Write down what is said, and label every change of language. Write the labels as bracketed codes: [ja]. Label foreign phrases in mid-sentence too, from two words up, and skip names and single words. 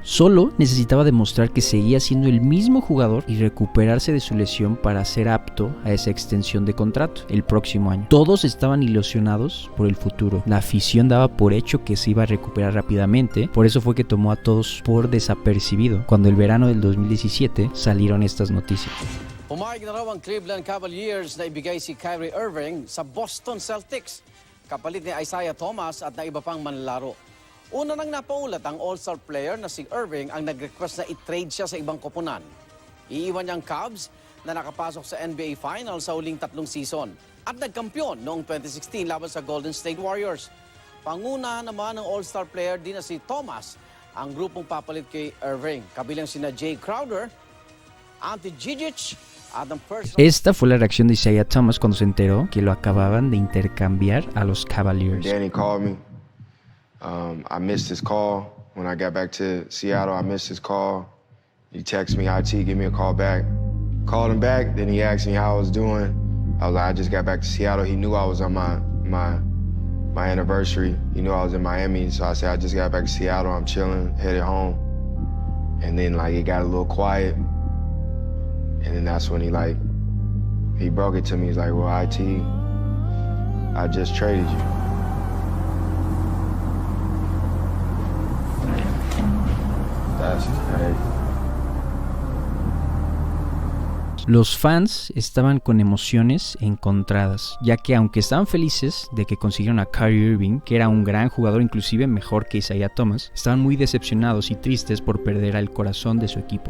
[es] Solo necesitaba demostrar que seguía siendo el mismo jugador y recuperarse de su lesión para ser apto a esa extensión de contrato el próximo año. Todos estaban ilusionados por el futuro. La afición daba por hecho que se iba a recuperar rápidamente, por eso fue que tomó a todos por desapercibido cuando el verano del 2017 salieron estas noticias. [tl] Pumayag na raw ang Cleveland Cavaliers na ibigay si Kyrie Irving sa Boston Celtics, kapalit ni Isaiah Thomas at na iba pang manlalaro. Una nang napaulat ang [en] all-star player [tl] na si Irving ang nag-request na i-trade siya sa ibang koponan. Iiwan niyang Cavs na nakapasok sa NBA Finals sa huling 3 season at nagkampiyon noong 2016 laban sa Golden State Warriors. Panguna naman ng [en] all-star player [tl] din na si Thomas, ang grupong papalit kay Irving, kabilang sina Jay Crowder, Ante Žižić, Adam Personal. [es] Esta fue la reacción de Isaiah Thomas cuando se enteró que lo acababan de intercambiar a los Cavaliers. [en] Danny called me. I missed his call. When I got back to Seattle, I missed his call. He texted me, IT, give me a call back. Called him back, then he asked me how I was doing. I was like, I just got back to Seattle. He knew I was on my anniversary. He knew I was in Miami, so I said, I just got back to Seattle. I'm chilling, headed home. And then like it got a little quiet. And then that's when he broke it to me. He's like, well, IT, I just traded you. That's crazy. [es] Los fans estaban con emociones encontradas, ya que aunque estaban felices de que consiguieron a Kyrie Irving, que era un gran jugador, inclusive mejor que Isaiah Thomas, estaban muy decepcionados y tristes por perder al corazón de su equipo.